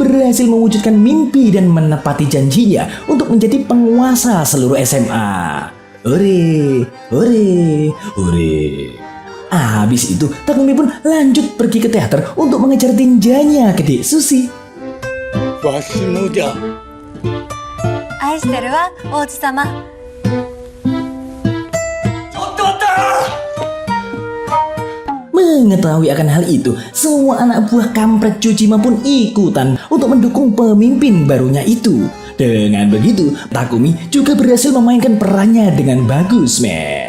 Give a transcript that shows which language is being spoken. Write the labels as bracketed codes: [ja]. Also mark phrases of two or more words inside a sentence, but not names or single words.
[id] berhasil mewujudkan mimpi dan menepati janjinya untuk menjadi penguasa seluruh SMA. Hore, hore, hore. Habis itu, Takumi pun lanjut pergi ke teater untuk mengejar tinjanya ke Dek Susi. [ja] わしもじゃ。愛してるわ王子様。 [id] Mengetahui akan hal itu, semua anak buah kampret Chojima pun ikutan untuk mendukung pemimpin barunya itu. Dengan begitu, Takumi juga berhasil memainkan perannya dengan bagus, men.